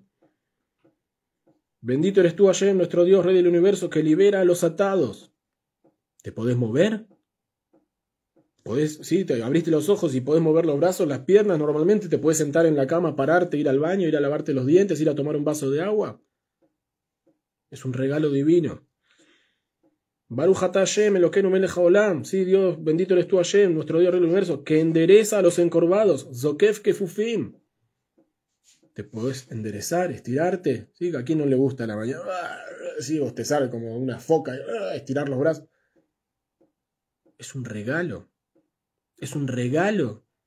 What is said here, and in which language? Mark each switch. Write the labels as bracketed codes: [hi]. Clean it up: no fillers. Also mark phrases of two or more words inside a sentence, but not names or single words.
[es] Bendito eres tú, Hashem, nuestro Dios, Rey del universo, que libera a los atados. ¿Te podés mover? Sí, te abriste los ojos y podés mover los brazos, las piernas. Normalmente te puedes sentar en la cama, pararte, ir al baño, ir a lavarte los dientes, ir a tomar un vaso de agua. Es un regalo divino. [he] ברוך אתה השם, אלוקינו מלך העולם. [es] Sí, Dios, bendito eres tú, Hashem, nuestro Dios, Rey del universo, que endereza a los encorvados. [he] זוקף כפופים. [es] Te podés enderezar, estirarte. ¿Sí? ¿A quién no le gusta la mañana? Sí, bostezar como una foca, estirar los brazos. Es un regalo. Es un regalo.